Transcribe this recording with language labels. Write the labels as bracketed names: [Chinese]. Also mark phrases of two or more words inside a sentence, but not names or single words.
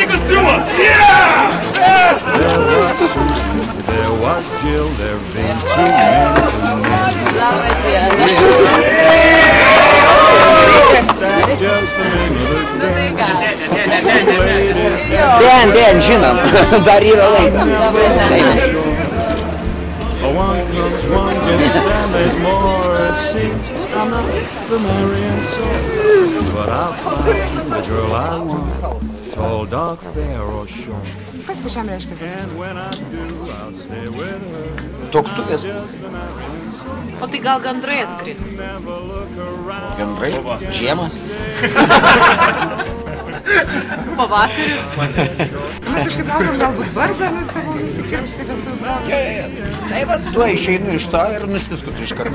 [English] There was Susan, there was Jill, there've been too many to name. That's just the name of the game. Dan, [Lithuanian] žinom, dar yra laikas. [English] One comes, one goes, then there's more, it seems. I'm not the marrying sort, but I'll find the girl I want, tall, dark, fair or short. [Lithuanian] Kas pačiam reiškia tas? [English] And when I do, I'll stay with her. [Lithuanian] Tuoktuvės. O tai gal gandrai atskris? Gandrai? Žiemą? Pavasaris? Mes kažkaip laukiam galbūt barzdą savo nusikirpsti vestuvių progą. Tai va, tuo išeinu iš to ir nusiskutu iš karto.